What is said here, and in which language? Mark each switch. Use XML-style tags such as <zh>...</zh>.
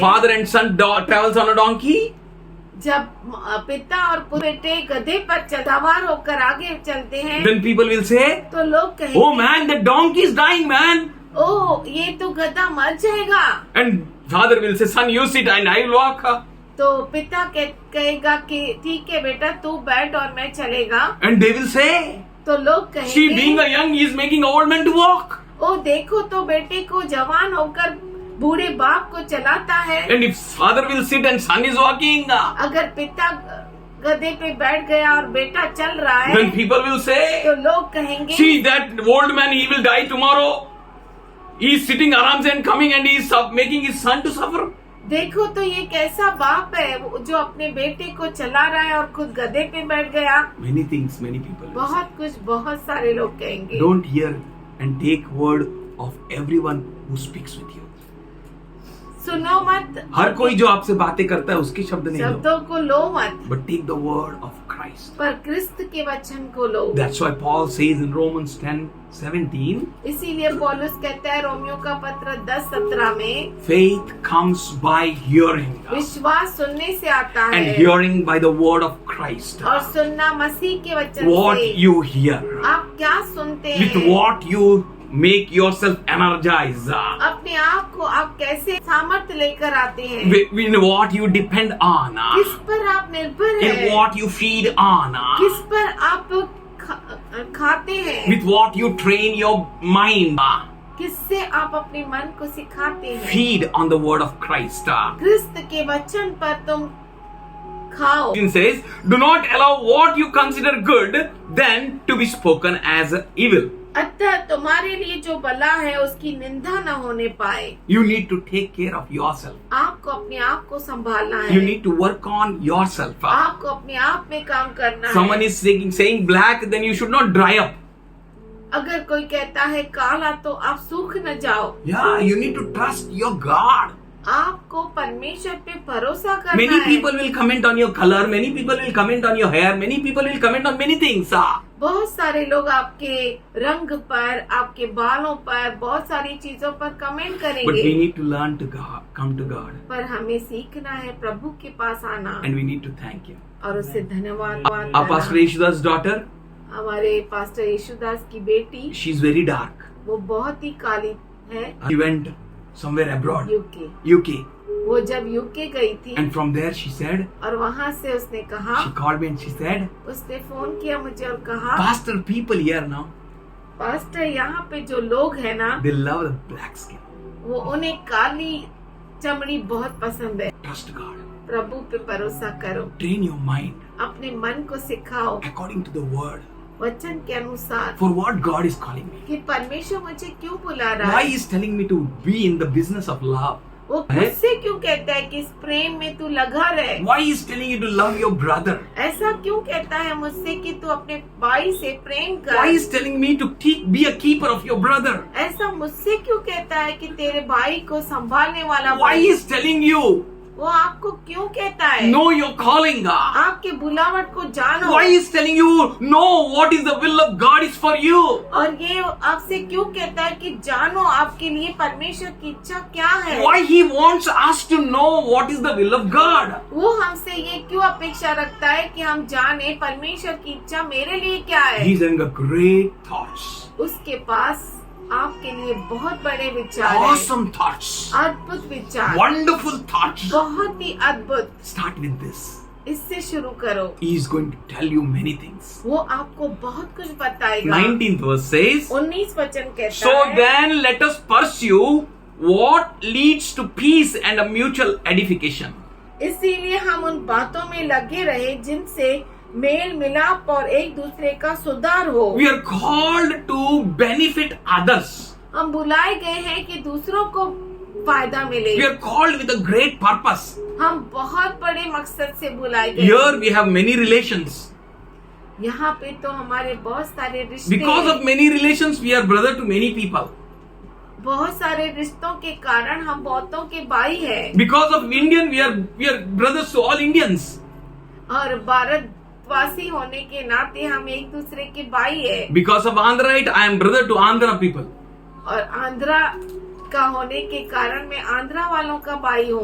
<en>father and son travels on a donkey,</en> <hi>जब पिता और बेटे गधे पर सवार होकर आगे चलते हैं</hi> <en>then people will say,</en> <hi>तो लोग कहेंगे,</hi> <en>oh man, the donkey is dying, man.</en> <hi>ओह ये तो गधा मर जाएगा।</hi> <en>And father will say, son, you sit and I will walk.</en> <hi>तो पिता कहेगा कि ठीक है बेटा तू बैठ और मैं चलेगा।</hi> <en>And they will say,</en> <hi>तो लोग</hi> <en>see, being</en> <hi>कहेंगे</hi> <en>a young, he is making old man to walk.</en> <hi>ओ देखो तो बेटे को जवान होकर बूढ़े बाप को चलाता है।</hi> <en>And if father will sit and son is walking,</en> <hi>अगर पिता गधे पे बैठ गया और बेटा चल रहा है</hi> <en>then people will say,</en> <hi>तो लोग कहेंगे</hi> <en>see, that old man, he will die tomorrow. He is sitting around and coming and he is making his son to suffer.</en> <hi>देखो तो ये कैसा बाप है जो अपने बेटे को चला रहा है और खुद गधे पे बैठ गया।</hi> <en>Many things, many people will say.</en> <hi>बहुत कुछ बहुत सारे लोग कहेंगे।</hi> <en>Don't hear and take word of everyone who speaks with you.</en> <hi>सुनो मत, हर कोई जो आपसे बातें करता है उसके शब्द नहीं लो, शब्दों को लो मत,</hi> <en>but take the word of Christ.</en> <hi>पर क्रिस्त के वचन को लो।</hi> <en>That's why Paul says in Romans 10:17,</en> <hi>इसीलिए पौलुस कहता है रोमियो का पत्र 10:17 में,</hi> <en>faith comes by hearing,</en> <hi>विश्वास सुनने से आता</hi> <en>and</en> <hi>है</hi> <en>hearing by the word of Christ.</en> <hi>और सुनना मसीह के वचन</hi> <en>What</en> <hi>से।</hi> <en>you hear,</en> <hi>आप क्या सुनते</hi> <en>with</en> <hi>हैं,</hi> <en>what you make yourself energize,</en> <hi>अपने आप को आप कैसे सामर्थ्य लेकर आते हैं,</hi> <en>in what you depend on,</en> <hi>किस पर आप निर्भर</hi> <en>in</en> <hi>हैं,</hi> <en>what you feed on,</en> <hi>किस पर आप खाते हैं,</hi> <en>with what you train your mind.</en> <hi>किससे आप अपने मन को सिखाते हैं।</hi> <en>Feed on the word of Christ.</en> <hi>क्रिस्त के वचन पर तुम खाओ।</hi> <en>It says, do not allow what you consider good then to be spoken as evil.</en> <hi>अतः तुम्हारे लिए जो भला है उसकी निंदा न होने पाए।</hi> <en>You need to take care of yourself.</en> <hi>आपको अपने आप को संभालना</hi> <en>You</en> <hi>है,</hi> <en>need to work on yourself.</en> <hi>आपको अपने आप में काम करना</hi> <en>Someone</en> <hi>है।</hi> <en>is saying black, then you should not dry up.</en> <hi>अगर कोई कहता है काला तो आप सूख न जाओ।</hi> <en>Yeah, you need to trust your God.</en> <hi>आपको परमेश्वर पे भरोसा करना</hi> <en>Many</en> <hi>है।</hi> <en>people will comment on your color, many people will comment on your hair, many people will comment on many things.</en> <hi>बहुत सारे लोग आपके रंग पर, आपके बालों पर, बहुत सारी चीजों पर कमेंट</hi> <en>But</en> <hi>करेंगे,</hi> <en>we need to learn to come to God,</en> <hi>पर हमें सीखना है प्रभु के पास आना</hi> <en>and we need to thank Him.</en> <hi>और उससे धन्यवाद</hi> <en>Our Pastor</en> <hi>करना।</hi> <en>Yeshuda's daughter,</en> <hi>हमारे पास्टर यीशुदास की बेटी,</hi> <en>she's very dark.</en> <hi>वो बहुत ही काली है।</hi> <en>She went somewhere abroad,</en> <hi>UK,</hi> <en>UK,</en> <hi>वो जब यूके गई थी</hi> <en>and from there she said,</en> <hi>और वहाँ से उसने कहा,</hi> <en>she called me and she said,</en> <hi>उसने फोन किया मुझे और कहा,</hi> <en>Pastor, people here now,</en> <hi>pastor यहाँ पे जो लोग हैं ना,</hi> <en>they love the black skin.</en> <hi>वो उन्हें काली चमड़ी बहुत पसंद है।</hi> <en>Trust God.</en> <hi>प्रभु पे भरोसा करो,</hi> <en>Train your mind</en> <hi>अपने मन को सिखाओ</hi> <en>according to the word.</en> <hi>वचन के अनुसार</hi> <en>For what God is calling me.</en> <hi>कि परमेश्वर मुझे क्यों बुला रहा</hi> <en>Why</en> <hi>है।</hi> <en>He is telling me to be in the business of love.</en> <hi>वो मुझसे क्यों कहता है कि इस प्रेम में तू लगा रहे।</hi> <en>Why He is telling you to love your brother.</en> <hi>ऐसा क्यों कहता है मुझसे कि तू अपने भाई से प्रेम</hi> <en>Why He</en> <hi>कर।</hi> <en>is telling me to be a keeper of your brother.</en> <hi>ऐसा मुझसे क्यों कहता है कि तेरे भाई को संभालने वाला</hi> <en>Why</en> <hi>बन।</hi> <en>He is telling you,</en> <hi>वो आपको क्यों कहता है।</hi> <en>know your calling.</en> <hi>आपके बुलावट को जानो।</hi> <en>Why He is telling you, know what is the will of God is for you.</en> <hi>और ये आपसे क्यों कहता है कि जानो आपके लिए परमेश्वर की इच्छा क्या है।</hi> <en>Why He wants us to know what is the will of God.</en> <hi>वो हमसे ये क्यों अपेक्षा रखता है कि हम जाने परमेश्वर की इच्छा मेरे लिए क्या है।</hi> <en>He's having a great thoughts.</en> <hi>उसके पास आपके लिए बहुत बड़े विचार हैं,</hi> <en>Awesome thoughts.</en> <hi>अद्भुत विचार,</hi> <en>Wonderful thoughts.</en> <hi>बहुत ही अद्भुत।</hi> <en>Start with this.</en> <hi>इससे शुरू करो।</hi> <en>He is going to tell you many things.</en> <hi>वो आपको बहुत कुछ बताएगा।</hi> <en>19th verse says,</en> <hi>19 वचन कहता</hi> <en>So</en> <hi>है,</hi> <en>then let us pursue what leads to peace and a mutual edification.</en> <hi>इसीलिए हम उन बातों में लगे रहे जिनसे मेल मिलाप और एक दूसरे का सुधार हो।</hi> <en>We are called to benefit others.</en> <hi>हम बुलाए गए हैं कि दूसरों को फायदा मिले।</hi> <en>We are called with a great purpose.</en> <hi>हम बहुत बड़े मकसद से बुलाए गए।</hi> <en>Here we have many relations.</en> <hi>यहाँ पे तो हमारे बहुत सारे रिश्ते</hi> <en>Because</en> <hi>हैं।</hi> <en>of many relations, we are brother to many people.</en> <hi>बहुत सारे रिश्तों के कारण हम बहुतों के भाई हैं।</hi> <en>Because of Indian, we are brothers to all Indians.</en> <hi>और भारतवासी होने के नाते हम एक दूसरे के भाई है।</hi> <en>Because of Andhraite, I am brother to Andhra people.</en> <hi>और आंध्रा का होने के कारण मैं आंध्रा वालों का भाई हूँ।</hi>